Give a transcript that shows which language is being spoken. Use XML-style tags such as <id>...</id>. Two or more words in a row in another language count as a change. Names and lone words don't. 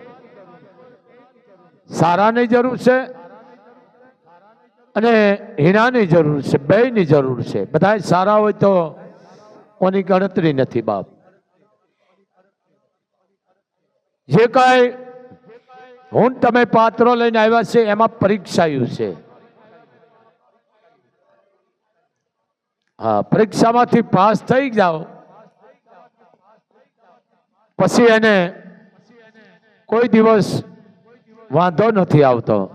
<gu>સારાની જરૂર છે અને હીનાની જરૂર છે। બેયની જરૂર છે। બધાય સારા હોય તો કોની ગણતરી નથી બાપ। જે કાઈ હુણ તમે પાત્રો લઈને આવ્યા છે એમાં પરીક્ષાયુ છે। હાં પરીક્ષામાંથી પાસ થઈ જાઓ પછી એને કોઈ દિવસ વાંધો નથી આવતો।</gu>